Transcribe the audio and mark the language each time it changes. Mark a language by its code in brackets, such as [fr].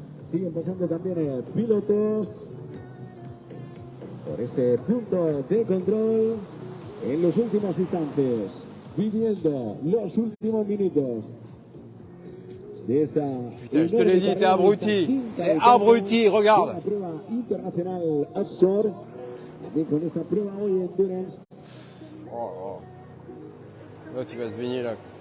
[es] Siguen pasando también pilotos por ese punto de control en los últimos instantes, viviendo los últimos minutos de esta. [fr] Putain, je te l'ai dit, t'es abruti. T'es abruti, regarde. [es] La prueba internacional offshore, también con esta prueba hoy en Endurance. [fr] Oh. L'autre il va se baigner là.